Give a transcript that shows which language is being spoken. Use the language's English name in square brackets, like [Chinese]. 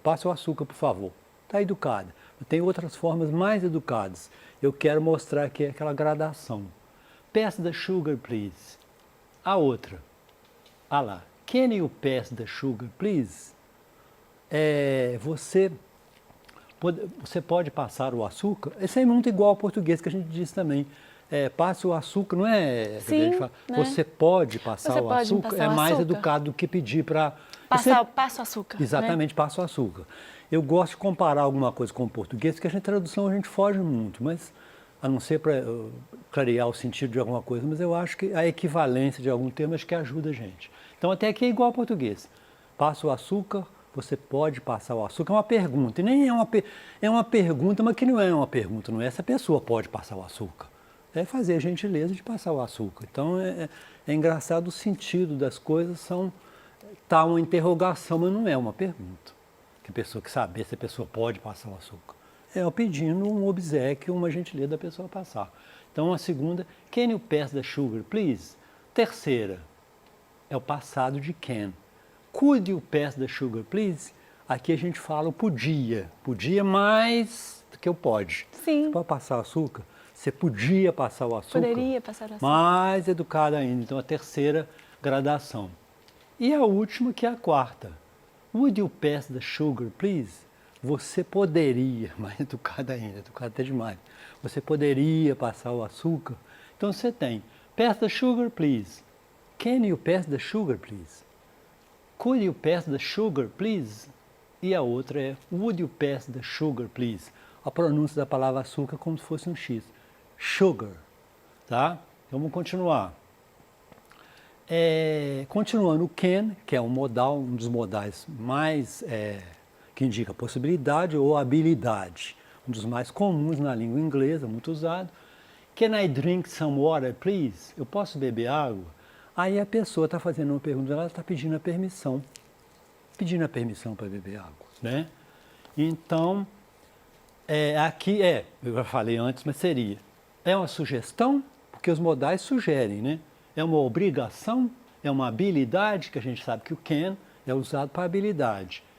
[Portuguese] Passe o açúcar, por favor. Está educada. Tem outras formas mais educadas. Eu quero mostrar aqui aquela gradação. [English] Pass the sugar, please. [Portuguese] A outra. Lá. [English] Can you pass the sugar, please? [Portuguese] Você pode passar o açúcar? Isso é muito igual ao português que a gente diz também. Passe o açúcar, não é? Sim, né? Você pode passar o açúcar, é mais educado do que pedir para... Passa o açúcar. Exatamente, né? passa o açúcar. Eu gosto de comparar alguma coisa com o português, porque a tradução a gente foge muito, mas a não ser para clarear o sentido de alguma coisa, mas eu acho que a equivalência de algum termo acho que ajuda a gente. Então até aqui é igual ao português. Passa o açúcar, você pode passar o açúcar, é uma pergunta. E nem é uma pergunta, mas que não é uma pergunta, não é essa pessoa pode passar o açúcar. É fazer a gentileza de passar o açúcar. Então é engraçado o sentido das coisas, tá uma interrogação, mas não é uma pergunta. Que a pessoa quer saber se a pessoa pode passar o açúcar. É pedindo um obséquio, uma gentileza da pessoa passar. Então a segunda, [English] can you pass the sugar, please? [Portuguese] Terceira, é o passado de can. [English] Could you pass the sugar, please? [Portuguese] Aqui a gente fala o podia. Podia mais do que o pode. Sim. Você pode passar açúcar? Você podia passar o açúcar? Poderia passar o açúcar. Mais educada ainda. Então a terceira gradação. E a última, que é a quarta. [English] Would you pass the sugar, please? [Portuguese] Você poderia, mais educada ainda, educada até demais. Você poderia passar o açúcar? Então você tem, [English] pass the sugar, please. Can you pass the sugar, please? Could you pass the sugar, please? [Portuguese] E a outra é, [English] would you pass the sugar, please? [Portuguese] A pronúncia da palavra açúcar como se fosse um X. Sugar, tá? Então vamos continuar. Continuando o can, que é um modal, um dos modais mais que indica possibilidade ou habilidade, um dos mais comuns na língua inglesa, muito usado. [English] Can I drink some water, please? [Portuguese] Eu posso beber água? Aí a pessoa está fazendo uma pergunta, ela está pedindo a permissão para beber água, né? Então, aqui eu já falei antes, mas seria, é uma sugestão, porque os modais sugerem, né? É uma obrigação, é uma habilidade, que a gente sabe que o can é usado para habilidade.